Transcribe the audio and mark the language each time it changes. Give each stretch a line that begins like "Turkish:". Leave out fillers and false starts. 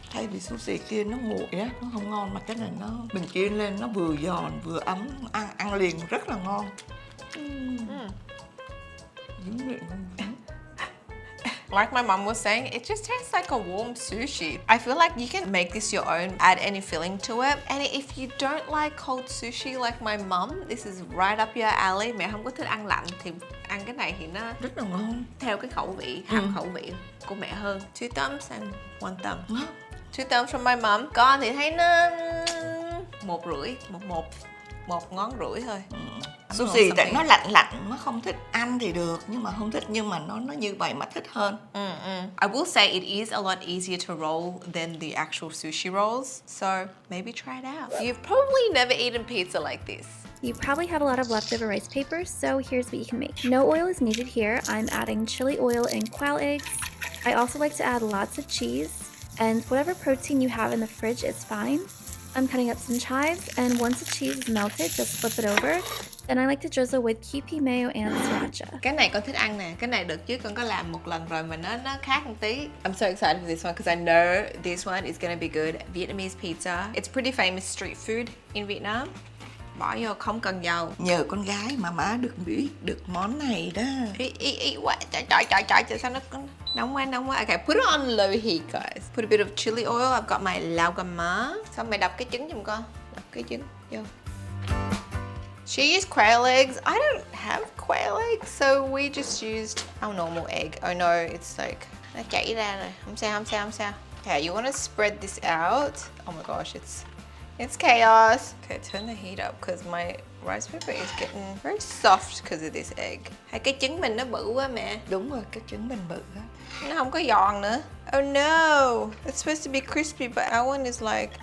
Vietnamese: Thay vì sushi kia nó nguội á, nó không ngon, mà cái này nó mình chiên lên nó vừa giòn vừa ấm, ăn liền rất là ngon. Dính miệng không?
English: Like my mom was saying, it just tastes like a warm sushi. I feel like you can make this your own, add any filling to it. And if you don't like cold sushi like my mom, this is right up your alley.
Vietnamese: Mẹ không có thích ăn lạnh thì ăn cái này thì nó Rất là ngon. theo cái khẩu vị, hợp khẩu vị của mẹ hơn.
English: 2 thumbs and 1 thumb.
Vietnamese: Đó.
English: 2 thumbs from my mom.
Vietnamese: Con thì thấy nó 1,5, một ngón rưỡi thôi. Sushi tại nó lạnh, nó không thích ăn thì được, nhưng mà không thích, nhưng mà nó như vậy mà thích hơn.
English: I will say it is a lot easier to roll than the actual sushi rolls, so maybe try it out. You've probably never eaten pizza like this. You probably have a lot of leftover rice papers, so here's what you can make. No oil is needed here. I'm adding chili oil and quail eggs. I also like to add lots of cheese, and whatever protein you have in the fridge is fine. I'm cutting up some chives, and once the cheese is melted, just flip it over. Then I like to drizzle with Kewpie mayo and sriracha.
Vietnamese: Cái này con thích ăn nè, cái này đợt trước con có làm một lần rồi mà nó khác một tí.
English: I'm so excited for this one because I know this one is gonna be good. Vietnamese pizza. It's pretty famous street food in Vietnam.
Vietnamese: Bỏ vô không cần dầu. Nhờ con gái mà má biết được món này đó. Ý quá, trời sao nó nóng quá.
English: Okay, put it on low heat guys. Put a bit of chili oil. I've got my lau gà má.
Vietnamese: Xong mày đập cái trứng giùm con. Đập cái trứng vô.
English: She used quail eggs. I don't have quail eggs, so we just used our normal egg. Oh no, it's like
Vietnamese: nó chảy ra rồi. Không sao.
English: Okay, you want to spread this out. Oh my gosh, it's chaos. Okay, turn the heat up because my rice paper is getting very soft because of this egg.
Vietnamese: Hai cái trứng mình nó bự quá mẹ. Đúng rồi, cái trứng mình bự á. Nó không có giòn nữa.
English: Oh no, it's supposed to be crispy, but our one is like